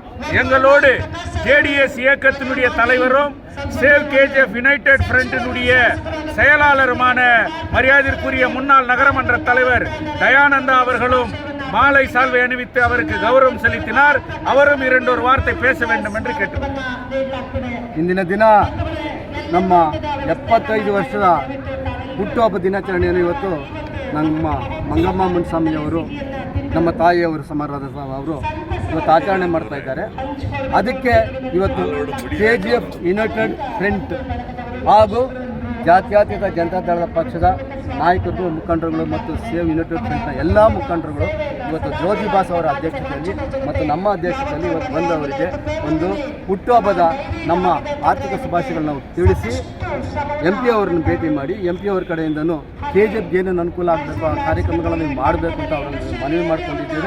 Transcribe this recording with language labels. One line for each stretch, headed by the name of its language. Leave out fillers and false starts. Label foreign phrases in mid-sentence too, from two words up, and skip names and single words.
Tamil: எங்களோடு ஜேடிஎஸ் இயக்கத்தினுடைய தலைவரும் சேவ் கேஜிஎஃப் யுனைடெட் ஃப்ரண்டினுடைய செயலாளருமான மரியாதைக்குரிய முன்னாள் நகரமன்ற தலைவர் தயானந்தா அவர்களும் மாலை சால்வை அணிவித்து அவருக்கு கௌரவம் செலுத்தினார். அவரும் 2 வார்த்தை பேச வேண்டும் என்று கேட்டுக்கொண்டார்.
Kannada: ಇಂದಿನ ದಿನ ನಮ್ಮ 75 ವರ್ಷದ ಹುಟ್ಟುಹಬ್ಬ ದಿನಾಚರಣೆಯನ್ನು ಇವತ್ತು ನಮ್ಮ ಮಂಗಮ್ಮ ಮುನ್ಸಾಮಿಯವರು ನಮ್ಮ ತಾಯಿಯವರು ಸಮಾರಾಧ ಅವರು ಇವತ್ತು ಆಚರಣೆ ಮಾಡ್ತಾ ಇದ್ದಾರೆ. ಅದಕ್ಕೆ ಇವತ್ತು ಕೆಜಿಎಫ್ ಯುನೈಟೆಡ್ ಫ್ರಂಟ್ ಹಾಗೂ ಜಾತ್ಯತೀತ ಜನತಾದಳದ ಪಕ್ಷದ ನಾಯಕರು, ಮುಖಂಡರುಗಳು ಮತ್ತು ಸೇವ್ ಯುನೈಟೆಡ್ ಫ್ರಂಟ್ನ ಎಲ್ಲ ಮುಖಂಡರುಗಳು ಇವತ್ತು ಜ್ಯೋತಿ ಬಾಸ್ ಅವರ ಅಧ್ಯಕ್ಷತೆಯಲ್ಲಿ ಮತ್ತು ನಮ್ಮ ಅಧ್ಯಕ್ಷತೆಯಲ್ಲಿ ಇವತ್ತು ಬಂದವರಿಗೆ ಒಂದು ಹುಟ್ಟುಹಬ್ಬದ ನಮ್ಮ ಆರ್ಥಿಕ ಶುಭಾಶಯಗಳನ್ನ ನಾವು ತಿಳಿಸಿ MP ಅವರನ್ನು ಭೇಟಿ ಮಾಡಿ MP ಅವರ ಕಡೆಯಿಂದನೂ KGF ಏನೇನು ಅನುಕೂಲ ಆಗಬೇಕು ಆ ಕಾರ್ಯಕ್ರಮಗಳನ್ನು ಮಾಡಬೇಕು ಅಂತ ಅವರನ್ನು ಮನವಿ ಮಾಡಿಕೊಂಡಿದ್ದೇವೆ.